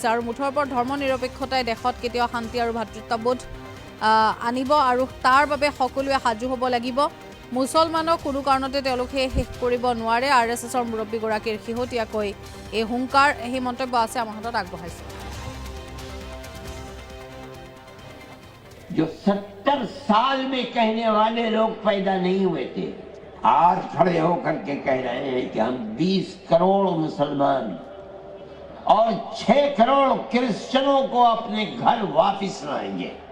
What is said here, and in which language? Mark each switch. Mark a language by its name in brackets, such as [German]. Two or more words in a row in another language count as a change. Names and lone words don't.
[Assamese] আৰু মুঠৰ ওপৰত ধৰ্ম নিৰপেক্ষতাই দেশত কেতিয়াও শান্তি আৰু ভাতৃত্ববোধ আনিব আৰু তাৰ বাবে সকলোৱে সাজু হ'ব লাগিব। মুছলমানক কোনো কাৰণতে তেওঁলোকে শেষ কৰিব নোৱাৰে। আৰএছএছৰ মুৰব্বীগৰাকীৰ শেহতীয়াকৈ এই হুংকাৰ, সেই মন্তব্য আছে আমাৰ হাতত আগবঢ়াইছে। [Hindi] जो 70 साल में कहने वाले लोग पैदा नहीं हुए थे, आज खड़े होकर के कह रहे हैं कि हम 20 करोड़ मुसलमान और 6 करोड़ क्रिश्चियनों को अपने घर वापस लाएंगे।